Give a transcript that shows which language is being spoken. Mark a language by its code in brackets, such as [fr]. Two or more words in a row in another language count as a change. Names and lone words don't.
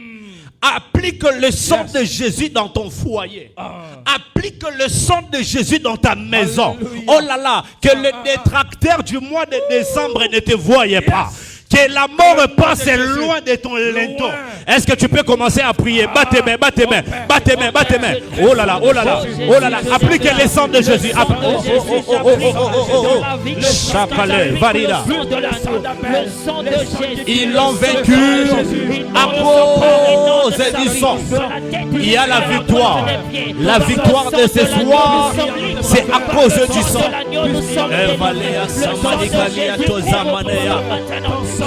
[fr] Applique le sang de Jésus dans ton foyer. Applique le sang de Jésus dans ta maison. Oh là là, que le détracteur du mois de décembre ne te voyait pas. Que la mort passe loin de ton linteau. Est-ce que tu peux commencer à prier? Bats tes mains, bats tes mains, bats tes mains, bats tes mains. Oh là là, oh là là, oh là là. Applique le sang de Jésus. Chapale, Varida. Ils l'ont vaincu à cause du sang. Il y a la victoire. La victoire de ce soir, c'est à cause du sang.